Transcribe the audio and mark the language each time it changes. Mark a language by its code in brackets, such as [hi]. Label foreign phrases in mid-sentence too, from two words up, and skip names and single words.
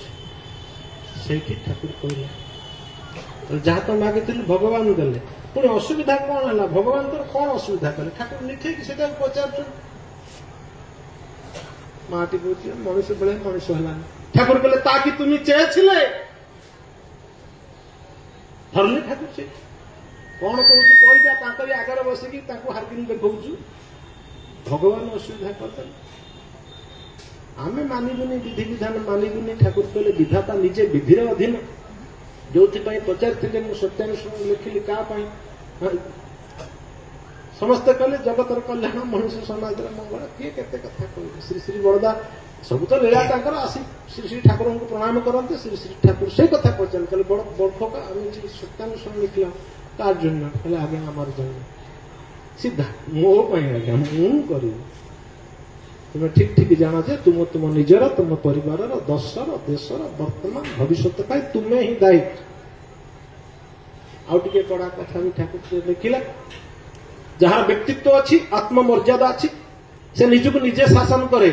[or] ସେଇଠି ଠାକୁର କହିଲେ ଯାହା ତ ମାଗିଥିଲି ଭଗବାନ ଦେଲେ, ପୁଣି ଅସୁବିଧା କଣ ହେଲା? ଭଗବାନଙ୍କର କଣ ଅସୁବିଧା କଲେ? ଠାକୁର ନିଠେଇକି ସେଟାକୁ ପଚାରୁଛନ୍ତି। ମାଟି କହୁଛି ମଣିଷ ବେଳେ ମଣିଷ ହେଲାନି। ଠାକୁର କହିଲେ ତାକି [bn] তুমি চেয়েছিলে? [or] ଧରିଲେ ଠାକୁର ସେ କଣ କହୁଛୁ କହିଯା, ତାଙ୍କରି ଆଗରେ ବସିକି ତାଙ୍କୁ ହାର୍କିଂ ଦେଖାଉଛୁ। ଭଗବାନ ଅସୁବିଧା କରିଦେଲେ। ଆମେ ମାନିବୁନି, ବିଧିବିଧାନ ମାନିବୁନି। ଠାକୁର କହିଲେ ବିଧାତା ନିଜେ ବିଧିର ଅଧୀନ। ଯୋଉଥିପାଇଁ ପଚାରିଥିଲେ ମୁଁ ସତ୍ୟାନୁଷ୍ଠାନ ଲେଖିଲି କାହା ପାଇଁ? ସମସ୍ତେ କହିଲେ ଜଗତର କଲ୍ୟାଣ, ମଣିଷ ସମାଜର ମଙ୍ଗଳ। କିଏ କେତେ କଥା କହିଲେ? ଶ୍ରୀ ଶ୍ରୀ ବଳଦା ସବୁ ତ ଲୀଳା ତାଙ୍କର। ଆସି ଶ୍ରୀ ଶ୍ରୀ ଠାକୁରଙ୍କୁ ପ୍ରଣାମ କରନ୍ତି। ଶ୍ରୀ ଶ୍ରୀ ଠାକୁର ସେଇ କଥା ପଚାରିଲେ, କହିଲେ ବଡ ବଡ ଆମେ ସତ୍ୟାନୁଷ୍ଠାନ ଲେଖିଲା [bn] କାর জন্য? [or] କହିଲେ ଆଜ୍ଞା [bn] আমার জন্য। [or] ସିଧା ମୋ ପାଇଁ ଆଜ୍ଞା, ମୁଁ କରିବି। ତୁମେ ଠିକ ଠିକ ଜାଣ ଯେ ତୁମ ନିଜର, ତୁମ ପରିବାରର, ଦଶର, ଦେଶର ବର୍ତ୍ତମାନ ଭବିଷ୍ୟତ ପାଇଁ ତୁମେ ହିଁ ଦାୟୀ। ଆଉ ଟିକେ କଡା କଥା ବି ଠାକୁର ଲେଖିଲା, ଯାହାର ବ୍ୟକ୍ତିତ୍ୱ ଅଛି, ଆତ୍ମମର୍ଯ୍ୟାଦା ଅଛି, ସେ ନିଜକୁ ନିଜେ ଶାସନ କରେ।